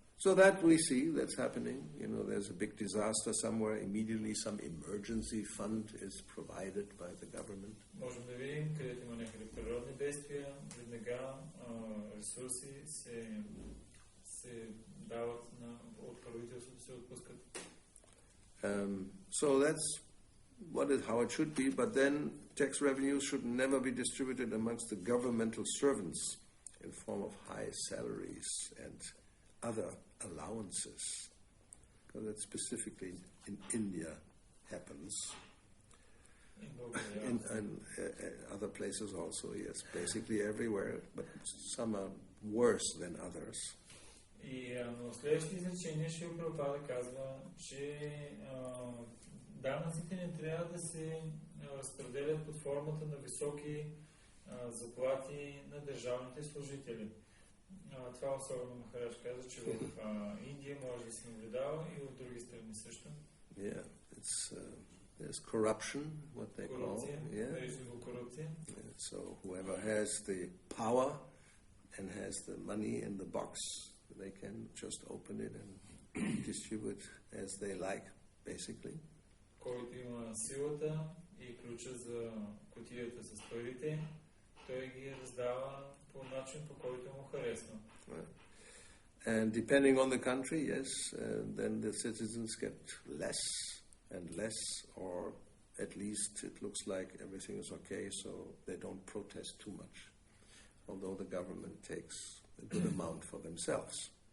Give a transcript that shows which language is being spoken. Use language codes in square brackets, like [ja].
[en] So that we see, that's happening. You know, there's a big disaster somewhere. Immediately some emergency fund is provided by the government. [bg] Можем да видим, където има някакви природни бедствия, веднага ресурси се дават от правителството, се отпускат. [en] So that's how it should be, but then tax revenues should never be distributed amongst the governmental servants in form of high salaries and other allowances. Because that specifically in India happens. In other places also, yes, basically everywhere, but some are worse than others. [bg] И в следващото изречение Шрила Прабхупада казва, че данъците не трябва да се разпределят под формата на високи заплати на държавните служители. Това особено Махарадж каза, че в Индия може да се наблюдава и в други страни също. [en] Yeah, there's corruption, what they call. [bg] Корупция. [en] So whoever has the power and has the money in the box, they can just open it and distribute as they like, basically. [bg] Който има силата и ключа за кутията с парите, той ги раздава по начин, по който му харесва. [en] And depending on the country, yes, then the citizens get less and less, or at least it looks like everything is okay, so they don't protest too much, although the government takes a good amount for themselves.